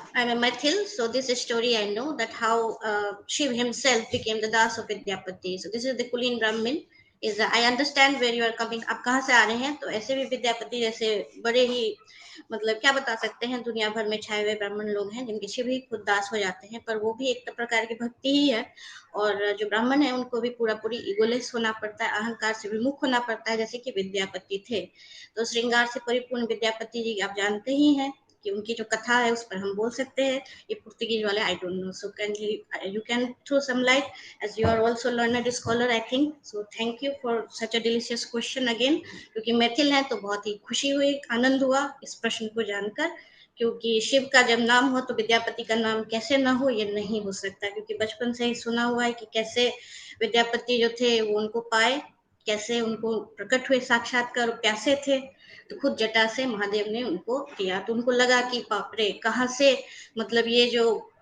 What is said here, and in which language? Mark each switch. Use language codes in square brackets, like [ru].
[en] I'm a Maithil, so this story I know that how Shiv himself became the Das of Vidyapati. So this is the Kulin Brahmin. I understand where you are coming. [hi] आप कहाँ से आ रहे हैं? तो ऐसे भी विद्यापति जैसे बड़े ही मतलब क्या बता सकते हैं, दुनिया भर में छाए हुए ब्राह्मण लोग हैं जिनके शिव ही खुद दास हो जाते हैं, पर वो भी एक प्रकार की भक्ति ही है। और जो ब्राह्मण है उनको भी पूरी ईगोलेस होना पड़ता है, अहंकार से विमुख होना पड़ता है, जैसे कि विद्यापति थे। तो श्रृंगार से परिपूर्ण विद्यापति जी आप जानते ही हैं कि उनकी जो कथा है उस पर हम बोल सकते हैं। [en] ये पुर्तगीज वाले I don't know, so you can throw some light as you are also learned scholar I think. So thank you for such a delicious question again. [hi] क्योंकि मैथिल है तो बहुत ही खुशी हुई, आनंद हुआ इस प्रश्न को जानकर, क्योंकि शिव का जब नाम हो तो विद्यापति का नाम कैसे ना हो, ये नहीं हो सकता। क्योंकि बचपन से ही सुना हुआ है कि कैसे विद्यापति जो थे वो उनको पाए, कैसे उनको प्रकट हुए साक्षात्कार, प्यासे थे तो खुद जटा से महादेव ने उनको दिया। तो उनको लगा कि बाप रे, कहाँ से मतलब ये जो